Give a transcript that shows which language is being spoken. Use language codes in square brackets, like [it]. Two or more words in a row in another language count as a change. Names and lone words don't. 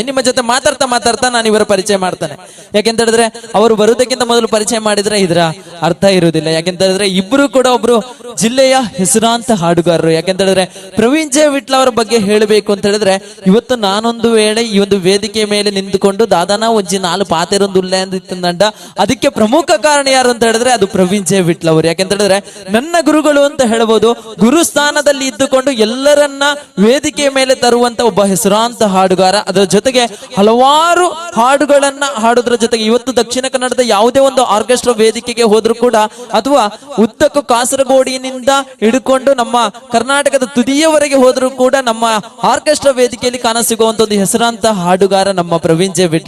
[kn] ನಿಮ್ಮ ಜೊತೆ ಮಾತಾಡ್ತಾ ನಾನು ಇವರ ಪರಿಚಯ ಮಾಡ್ತಾನೆ. ಯಾಕೆಂತ ಹೇಳಿದ್ರೆ ಅವರು ಬರುವುದಕ್ಕಿಂತ ಮೊದಲು ಪರಿಚಯ ಮಾಡಿದ್ರೆ ಇದರ ಅರ್ಥ ಇರುವುದಿಲ್ಲ. ಯಾಕೆಂತ ಹೇಳಿದ್ರೆ ಇಬ್ರು ಕೂಡ ಒಬ್ರು ಜಿಲ್ಲೆಯ ಹೆಸರಾಂತ ಹಾಡುಗಾರರು. ಯಾಕೆಂತ ಹೇಳಿದ್ರೆ ಪ್ರವೀಣ್ ಜೆ ವಿಟ್ಲ ಅವರ ಬಗ್ಗೆ ಹೇಳಬೇಕು ಅಂತ ಹೇಳಿದ್ರೆ, ಇವತ್ತು ನಾನೊಂದು ವೇಳೆ ಈ ಒಂದು ವೇದಿಕೆ ಮೇಲೆ ನಿಂತುಕೊಂಡು [tcy] ದಾದಾನ ಒಂಜಿ 4 ಪಾತೆರೊಂದು ಉಲ್ಲೆ ಅಂದಂಡ [kn] ಅದಕ್ಕೆ ಪ್ರಮುಖ ಕಾರಣ ಯಾರು ಅಂತ ಹೇಳಿದ್ರೆ ಅದು ಪ್ರವೀಣ್ ಜೆ ವಿಟ್ಲ ಅವರು. ಯಾಕೆಂತ ಹೇಳಿದ್ರೆ ನನ್ನ ಗುರುಗಳು ಅಂತ ಹೇಳ್ಬೋದು. ಗುರು ಸ್ಥಾನದಲ್ಲಿ ಇದ್ದುಕೊಂಡು ಎಲ್ಲರನ್ನ ವೇದಿಕೆಯ ಮೇಲೆ ತರುವಂತ ಒಬ್ಬ ಹೆಸರಾಂತ ಹಾಡುಗಾರ. ಅದರ ಜೊತೆಗೆ ಹಲವಾರು ಹಾಡುಗಳನ್ನ ಹಾಡುದ್ರ ಜೊತೆಗೆ ಇವತ್ತು ದಕ್ಷಿಣ ಕನ್ನಡದ ಯಾವುದೇ ಒಂದು ಆರ್ಕೆಸ್ಟ್ರಾ ವೇದಿಕೆಗೆ ಹೋದ್ರೂ ಕೂಡ ಅಥವಾ ಉದ್ದಕ್ಕೂ ಕಾಸರಗೋಡಿನಿಂದ ಹಿಡ್ಕೊಂಡು ನಮ್ಮ ಕರ್ನಾಟಕದ ತುದಿಯವರೆಗೆ ಹೋದ್ರೂ ಕೂಡ ನಮ್ಮ ಆರ್ಕೆಸ್ಟ್ರಾ ವೇದಿಕೆಯಲ್ಲಿ ಕಾಣಸಿಗುವಂತ ಒಂದು ಹೆಸರಾಂತ ಹಾಡುಗಾರ ನಮ್ಮ ಪ್ರವೀಣ್ ಜೆ ವಿಟ್ಲ.